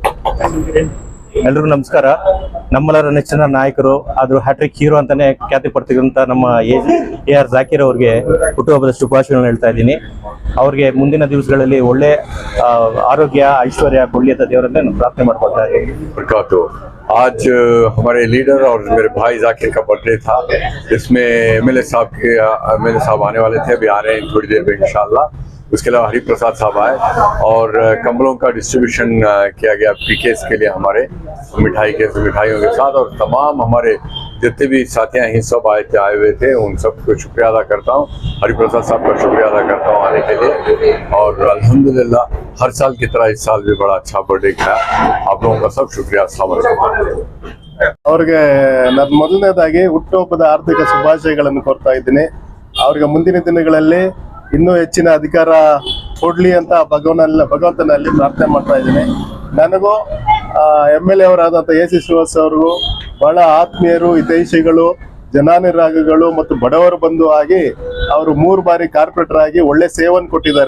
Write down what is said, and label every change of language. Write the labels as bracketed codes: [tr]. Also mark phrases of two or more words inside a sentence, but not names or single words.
[kn] ಎಲ್ರಿಗೂ ನಮಸ್ಕಾರ। ನಮ್ಮೆಲ್ಲರ ನೆಚ್ಚಿನ ನಾಯಕರು ಆದ್ರೂ [en] hat-trick hero [kn] ಅಂತಾನೆ ಖ್ಯಾತಿ ಪಡ್ತಿರುವಂತ ನಮ್ಮ AR ಜಾಕಿರ್ ಅವರಿಗೆ ಹುಟ್ಟುಹಬ್ಬದ ಶುಭಾಶಯಗಳನ್ನು ಹೇಳ್ತಾ ಇದ್ದೀನಿ। ಅವ್ರಿಗೆ ಮುಂದಿನ ದಿವಸಗಳಲ್ಲಿ ಒಳ್ಳೆ ಆರೋಗ್ಯ ಐಶ್ವರ್ಯ ಕೊಡ್ಲಿ ಅಂತ ದೇವರನ್ನೇ ನಾನು ಪ್ರಾರ್ಥನೆ ಮಾಡ್ಕೊಳ್ತಾ ಇದ್ದೀನಿ। [hi] आज हमारे लीडर और मेरे भाई जाकिर का बर्थडे था, जिसमें MLA साहब आने वाले थे, अभी आ रहे हैं थोड़ी देर में इंशाल्लाह। उसके अलावा हरि प्रसाद साहब आए और कंबलों का डिस्ट्रीब्यूशन किया गया PKs के लिए हमारे मिठाइयों के साथ, और तमाम हमारे जितने भी साथी हैं सब आए हुए थे। उन सबको शुक्रिया अदा करता हूँ। हरि प्रसाद साहब का शुक्रिया अदा करता हूँ आने के लिए, और अल्हम्दुलिल्लाह हर साल की तरह इस साल भी बड़ा अच्छा बर्थडे किया। आप लोगों का सब शुक्रिया। [kn] ಅವ್ರಿಗೆ ನಾನು ಮೊದಲನೇದಾಗಿ ಹುಟ್ಟುಹಬ್ಬದ ಆರ್ಥಿಕ ಶುಭಾಶಯಗಳನ್ನು ಕೋರ್ತಾ ಇದ್ದೀನಿ। ಅವ್ರಿಗೆ ಮುಂದಿನ ದಿನಗಳಲ್ಲಿ ಇನ್ನೂ ಹೆಚ್ಚಿನ ಅಧಿಕಾರ ಕೊಡ್ಲಿ ಅಂತ ಭಗವಂತನಲ್ಲಿ ಪ್ರಾರ್ಥನೆ ಮಾಡ್ತಾ ಇದ್ದೀನಿ। ನನಗೂ MLA ಅವರಾದಂಥ AC ಶ್ರೀನಿವಾಸ್ ಅವ್ರಿಗೂ ಬಹಳ ಆತ್ಮೀಯರು, ಹಿತೈಷಿಗಳು, ಜನಾನುರಾಗಿಗಳು ಮತ್ತು ಬಡವರು ಬಂಧು ಆಗಿ ಅವರು 3 ಬಾರಿ ಕಾರ್ಪೊರೇಟರ್ ಆಗಿ ಒಳ್ಳೆ ಸೇವೆಯನ್ನು ಕೊಟ್ಟಿದ್ದಾರೆ।